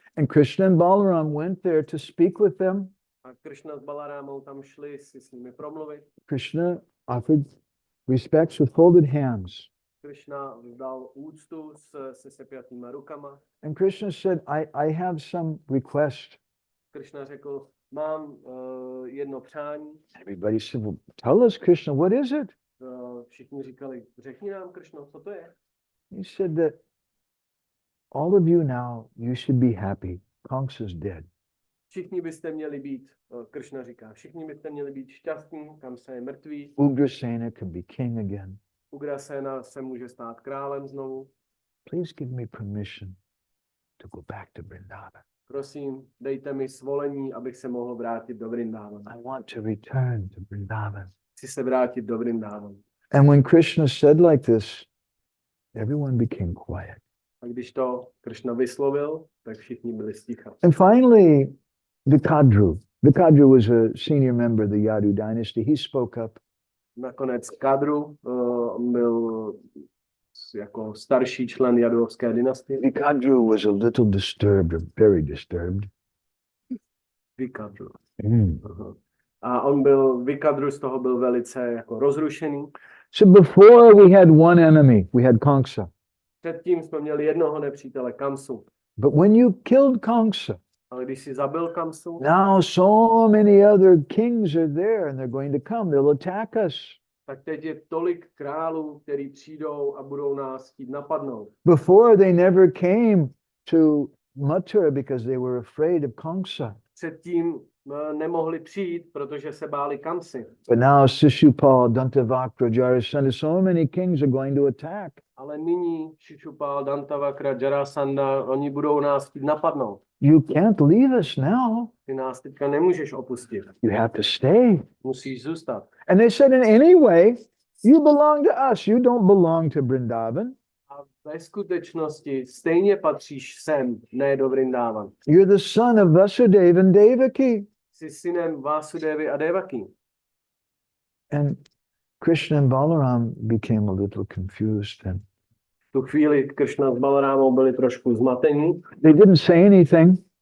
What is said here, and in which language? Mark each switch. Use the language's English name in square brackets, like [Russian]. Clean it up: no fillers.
[English] And Krishna and Balaram went there to speak with them. [Czech] A Krishna s Balarámou tam šli si s nimi promluvit. [English] Krishna offered respects with folded hands. [Czech] Krishna vzdal úctu se sepjatýma rukama. [English] And Krishna said, I have some request. [Czech] Krishna řekl, mám jedno přání. [English] Everybody said, well, tell us, Krishna, what is it? [Czech] Všichni říkali, řekni nám, Krishna, co to je? [English] He said that all of you now, you should be happy. Kamsa is dead. [Czech] Všichni byste měli být, Krishna říká, všichni byste měli být šťastní, Kamsa je mrtvý. [English] Ugrasena can be king again. [Czech] Ugrasena se může stát králem znovu. [English] Please give me permission to go back to Vrindavan. [Czech] Prosím, dejte mi svolení, abych se mohl vrátit do Vrindavanu. [English] I want to return to Vrindavan. [Czech] Chci se vrátit do Vrindavanu. [English] And when Krishna said like this, everyone became quiet. [Czech] A když to Krishna vyslovil, tak všichni byli sticha. [English] And finally, Vikadru was a senior member of the Yadu dynasty. He spoke up. [Czech] Nakonec Kadru byl jako starší člen Jaduovské dynastie. [English] Vikadru was a little disturbed, or very disturbed. [Czech] Vikadru. A on byl, Vikadru z toho byl velice jako rozrušený. [English] So before we had one enemy, we had Kamsa. [Czech] Předtím jsme měli jednoho nepřítele, Kamsu. [English] But when you killed Kamsa, [Czech] Ale když si zabil Kamsu, [English] now so many other kings are there and they're going to come. They'll attack us. [Czech] tak teď je tolik králů, kteří přijdou a budou nás chtít napadnout. [English] Before they never came to Mathura because they were afraid of Kamsa. [Czech] předtím nemohli přijít, protože se báli Kamsy. [English] But now Sishupal, Dantavakra, Jarasandha, so many kings are going to attack. [Czech] Ale nyní Šišupal, Dantavakra, Jarasandha, oni budou nás chtít napadnout. [English] You can't leave us now. [Czech] Ty nás teďka nemůžeš opustit. [English] You have to stay. [Czech] Musíš zůstat. [English] And they said, in any way, you belong to us. You don't belong to Vrindavan. [Czech] A ve skutečnosti stejně patříš sem, ne do Vrindavan. [English] You're the son of Vasudeva and Devaki. [Czech] Jsi synem Vásudevy a Devaki. [English] And Krishna and Balaram became a little confused. And [Czech] V tu chvíli Krishna s Balarámou byli trošku zmatení. [English] they didn't say anything.